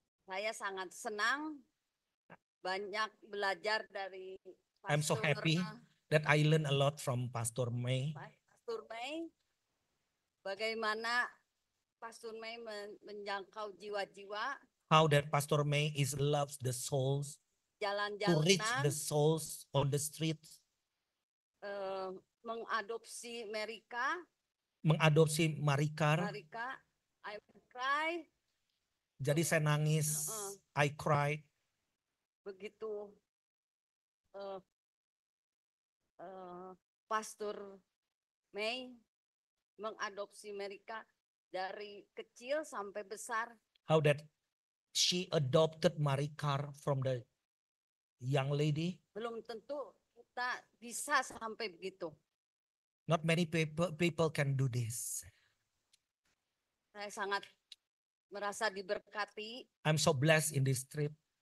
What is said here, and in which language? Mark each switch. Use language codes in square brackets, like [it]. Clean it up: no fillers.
[id] saya sangat senang banyak belajar dari [en] I'm so happy that I learn a lot from Pastor May. [id] Pastor May. Bagaimana Pastor May menjangkau jiwa-jiwa, [en] How that Pastor May loves the souls, to reach the [id] jalan-jalan, [en] souls on the streets, [id] mengadopsi Merika, mengadopsi Marikar. [en] I cry, [id] Jadi saya nangis, [en] I cried. [id] begitu Pastor May mengadopsi Merika dari kecil sampai besar. [en] How that she adopted Marikar from the young lady. [id] Belum tentu kita bisa sampai begitu. [en] Not many people can do this. [id] Saya sangat merasa diberkati. [en] I'm so blessed in this trip.